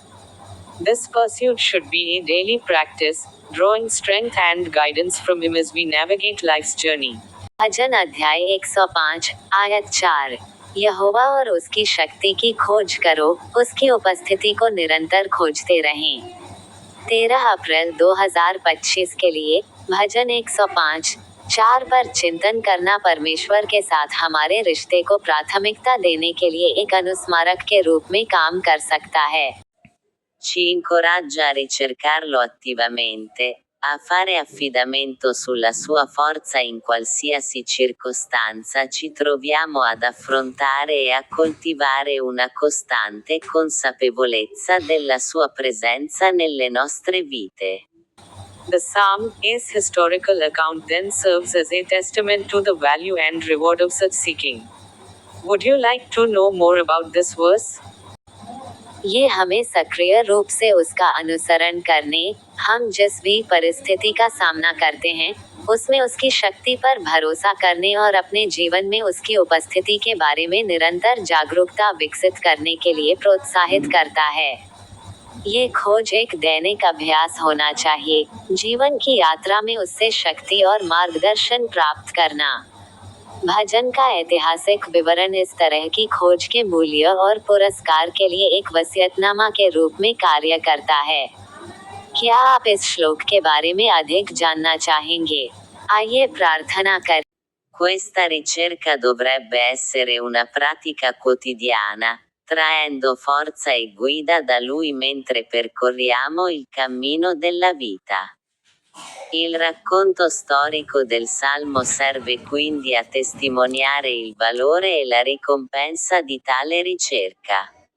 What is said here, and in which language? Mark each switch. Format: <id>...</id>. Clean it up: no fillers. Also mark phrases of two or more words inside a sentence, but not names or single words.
<en>This pursuit should be a daily practice, drawing strength and guidance from Him as we navigate life's journey.</en> <hi>भजन अध्याय 105, आयत 4। यहोवा और उसकी शक्ति की खोज करो, उसकी उपस्थिति को निरंतर खोजते रहें। 13 अप्रैल 2025 के लिए भजन 105, 4 पर चिंतन करना परमेश्वर के साथ हमारे रिश्ते को प्राथमिकता देने के लिए एक अनुस्मारक के रूप में काम कर सकता है।</hi> <it>Ci incoraggia a ricercarlo attivamente, a fare affidamento sulla sua forza in qualsiasi circostanza ci troviamo ad affrontare e a coltivare una costante consapevolezza della sua presenza nelle nostre vite.</it> <en>The Psalm's historical account then serves as a testament to the value and reward of such seeking. Would you like to know more about this verse?</en> <hi>ये हमें सक्रिय रूप से उसका अनुसरण करने, हम जिस भी परिस्थिति का सामना करते हैं, उसमें उसकी शक्ति पर भरोसा करने और अपने जीवन में उसकी उपस्थिति के बारे में निरंतर जागरूकता विकसित करने के लिए प्रोत्साहित करता है। ये खोज एक दैनिक अभ्यास होना चाहिए, जीवन की यात्रा में उससे शक्ति और मार्गदर्शन प्राप्त करना। भजन का ऐतिहासिक विवरण इस तरह की खोज के मूल्य और पुरस्कार के लिए एक वसीयतनामा के रूप में कार्य करता है। क्या आप इस श्लोक के बारे में अधिक जानना चाहेंगे? आइए प्रार्थना करें।</hi> <it>Questa ricerca dovrebbe essere una pratica quotidiana, traendo forza e guida da Lui mentre percorriamo il cammino della vita. Il racconto storico del Salmo serve quindi a testimoniare il valore e la ricompensa di tale ricerca.</it>